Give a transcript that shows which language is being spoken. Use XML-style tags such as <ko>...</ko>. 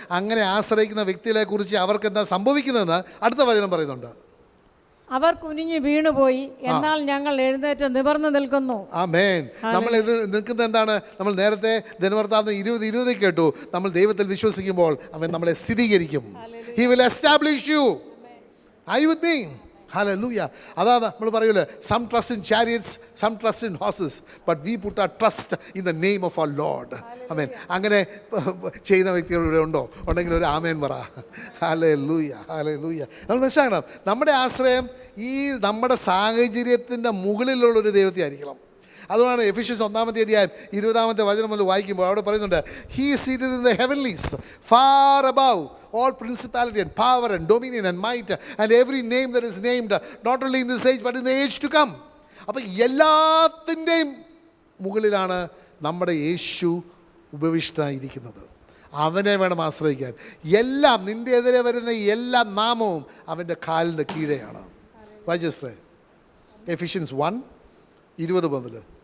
<ml>അങ്ങനെ ആശ്രയിക്കുന്ന വ്യക്തികളെ കുറിച്ച് അവർക്ക് എന്താ സംഭവിക്കുന്നതെന്ന് അടുത്ത വചനം പറയുന്നുണ്ട്. അവർ കുനിഞ്ഞു വീണുപോയി, എന്നാൽ ഞങ്ങൾ എഴുന്നേറ്റ് നിവർന്നു നിൽക്കുന്നു. ആമേൻ. നമ്മൾ ഇത് നിൽക്കുന്നത് എന്താണ്? നമ്മൾ നേരത്തെ ദിനവൃത്താന്തം 20:20 കേട്ടു. നമ്മൾ ദൈവത്തിൽ വിശ്വസിക്കുമ്പോൾ അവൻ നമ്മളെ സ്ഥിരീകരിക്കും.</ml> <en>He will establish you. Are you with me? Hallelujah.</en> <ml>അതാ നമ്മൾ പറയൂലേ,</ml> <en>some trust in chariots, some trust in horses, but we put our trust in the name of our Lord.</en> <ml>ആമേൻ. അങ്ങനെ ചെയ്യുന്ന വ്യക്തികൾ ഇവിടെ ഉണ്ടോ? ഉണ്ടെങ്കിൽ ഒരു ആമേൻ പറ. Hallelujah, hallelujah. നമ്മൾ മനസ്സിലാക്കണം, നമ്മുടെ ആശ്രയം ഈ നമ്മുടെ സാഹചര്യത്തിൻ്റെ മുകളിലുള്ളൊരു ദൈവത്തെ ആയിരിക്കണം. അതുകൊണ്ടാണ് എഫെസ്യൻസ് 1 അധ്യായം 20 വചനം മുതൽ വായിക്കുമ്പോൾ അവിടെ പറയുന്നുണ്ട്,</ml> <en>He is seated in the heavenlies, far above all principality and power and dominion and might and every name that is named, not only in this age but in the age to come.</en> <ml>അപ്പോൾ എല്ലാത്തിൻ്റെയും മുകളിലാണ് നമ്മുടെ യേശു ഉപവിഷ്ടനായിരിക്കുന്നത്. അവനെ വേണം ആശ്രയിക്കാൻ. എല്ലാം, നിൻ്റെ എതിരെ വരുന്ന എല്ലാ നാമവും അവൻ്റെ കാലിൻ്റെ കീഴെയാണ്. വായിച്ചേ എഫെസ്യൻസ് 1:20 മുതൽ.</ml>